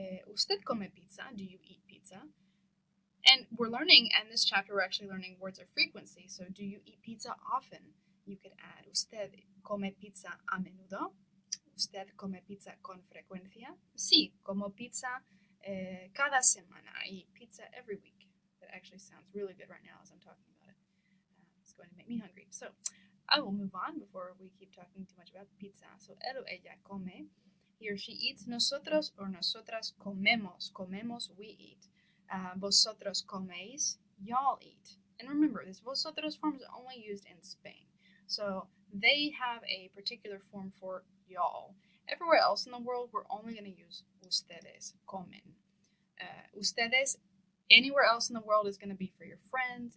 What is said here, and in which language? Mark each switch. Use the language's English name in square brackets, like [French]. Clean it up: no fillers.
[Spanish] Usted come pizza. [English] Do you eat pizza? And we're learning, in this chapter, we're actually learning words of frequency. So, do you eat pizza often? You could add, [Spanish] usted come pizza a menudo. Usted come pizza con frecuencia. Sí, como pizza cada semana. [English] I eat pizza every week. That actually sounds really good right now as I'm talking about it. It's going to make me hungry. So, I will move on before we keep talking too much about pizza. So, [Spanish] él o ella come. [English] He or she eats. [Spanish] Nosotros or nosotras comemos. [English] Comemos, we eat. [Spanish] Vosotros coméis, [English] y'all eat. And remember, this vosotros form is only used in Spain. So they have a particular form for y'all. Everywhere else in the world, we're only going to use ustedes, comen. Ustedes, anywhere else in the world, is going to be for your friends.